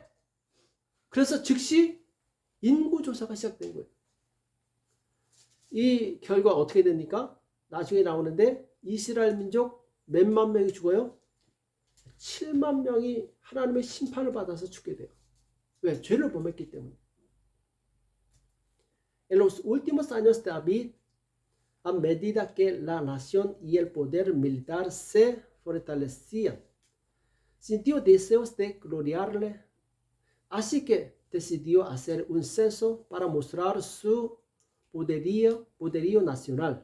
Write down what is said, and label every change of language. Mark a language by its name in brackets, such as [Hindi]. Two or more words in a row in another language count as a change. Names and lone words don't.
[Korean] 그래서 즉시 인구조사가 시작된 거예요. 이 결과 어떻게 됩니까? 나중에 나오는데 이스라엘 민족 몇만 명이 죽어요? 7만 명이 하나님의 심판을 받아서 죽게 돼요. 왜? 죄를 범했기 때문에. [Spanish] En los últimos años de David, a medida que la nación y el poder militar se fortalecían, sintió deseos de gloriarle, así que decidió hacer un censo para mostrar su poderío nacional.